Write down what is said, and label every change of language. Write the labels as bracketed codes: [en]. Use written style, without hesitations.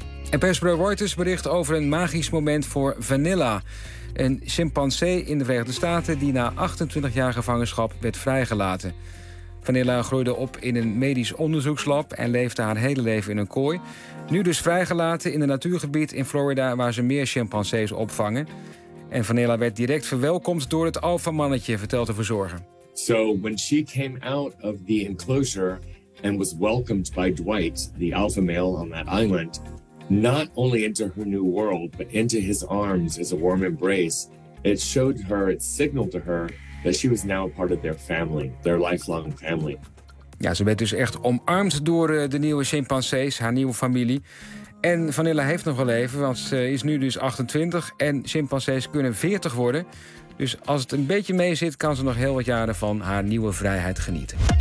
[nl] En persbureau Reuters bericht over een magisch moment voor Vanilla, een chimpansee in de Verenigde Staten die na 28 jaar gevangenschap werd vrijgelaten. Vanilla groeide op in een medisch onderzoekslab en leefde haar hele leven in een kooi. Nu dus vrijgelaten in een natuurgebied in Florida waar ze meer chimpansees opvangen. En Vanilla werd direct verwelkomd door het alfamannetje, vertelt de verzorger. [en] So when she came out of the enclosure and was welcomed by Dwight, the alpha male on that island, not only into her new world, but into his arms as a warm embrace, it showed her, it signaled to her that she was now a part of their family, their lifelong family. [nl] Ja, ze werd dus echt omarmd door de nieuwe chimpansees, haar nieuwe familie. En Vanilla heeft nog wel leven, want ze is nu dus 28 en chimpansees kunnen 40 worden. Dus als het een beetje mee zit, kan ze nog heel wat jaren van haar nieuwe vrijheid genieten.